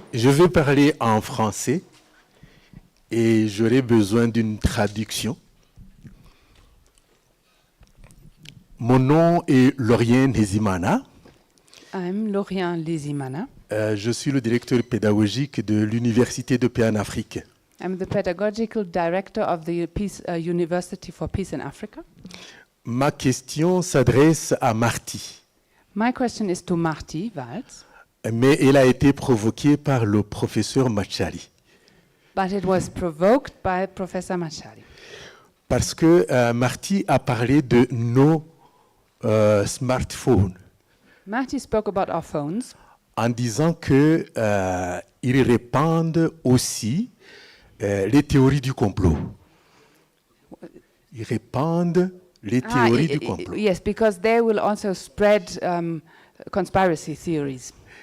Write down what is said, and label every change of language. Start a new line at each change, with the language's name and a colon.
French: Je vais parler en français et j'aurai besoin d'une traduction. Mon nom est Laurien Nezimana.
English: I'm Laurien Lizimana.
French: Je suis le directeur pédagogique de l'Université de paix en Afrique.
English: I'm the pedagogical director of the University for Peace in Africa.
French: Ma question s'adresse à Marty,
English: My question is to Marty Waltz,
French: mais elle a été provoquée par le professeur Machari.
English: but it was provoked by Professor Machari.
French: Parce que Marty a parlé de nos smartphones,
English: Marty spoke about our phones,
French: en disant qu'ils répandent aussi les théories du complot. Ils répandent les théories du complot.
English: Yes, because they will also spread conspiracy theories.